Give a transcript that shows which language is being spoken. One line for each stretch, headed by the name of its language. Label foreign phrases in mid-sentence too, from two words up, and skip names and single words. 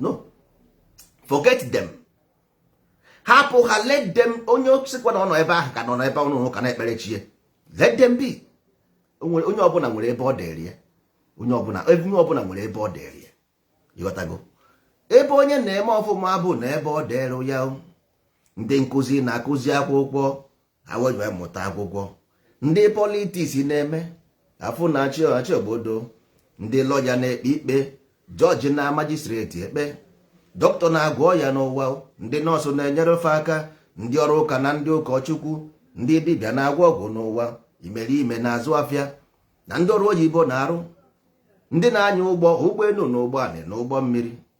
English: No. Forget them.
Igbo: Hapụ ha,
English: let them,
Igbo: onye sịkwa na ọ nọ ebe ahụ ka nọ n'ebe ọnụ ụka na-ekpere chi ya.
English: Let them be.
Igbo: O nwere, onye ọbụla nwere ebe ọ dịrị ya. Onye ọbụla, onye ọbụla nwere ebe ọ dịrị ya. Ị ghọtago? Ebe onye na-eme ọfụma bụ na ebe ọ dịrị ya. Ndị nkụzi na-akụzi akwụkwọ, ha wee mụta akwụkwọ. Ndị politiks na-eme, afụ na-achị ọchị obodo, ndị lọya na-ekpe ikpe, jọji na majistreti ekpe, dọkịta na-agwọ ya n'ụwa, ndị nọọsụ na-enyere fa aka, ndị ọrụ ụka na ndị ụkọchukwu, ndị dibịa na-agwọ ọgwụ n'ụwa, imerime na-azụ afịa, na ndị ọrụ oyibo na-arụ, ndị na-anya ụgbọ, ụgbọelu na ụgbọ anị na ụgbọ mmiri.